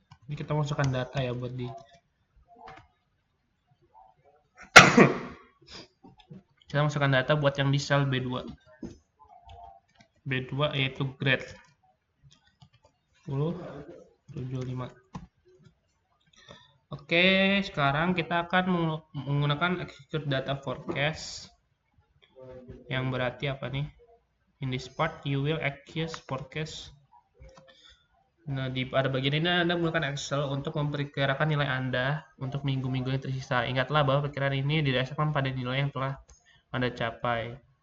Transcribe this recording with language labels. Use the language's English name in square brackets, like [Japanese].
[Indonesian] Ini kita masukkan data ya buat di kita masukkan data buat yang di sel B2 yaitu grade 10 75. Oke, sekarang kita akan menggunakan execute data forecast, yang berarti apa nih? [English] In this part you will execute forecast. [Indonesian] Nah, pada bagian ini Anda menggunakan Excel untuk memperkirakan nilai Anda untuk minggu-minggu yang tersisa. Ingatlah bahwa perkiraan ini didasarkan pada nilai yang telah Anda capai.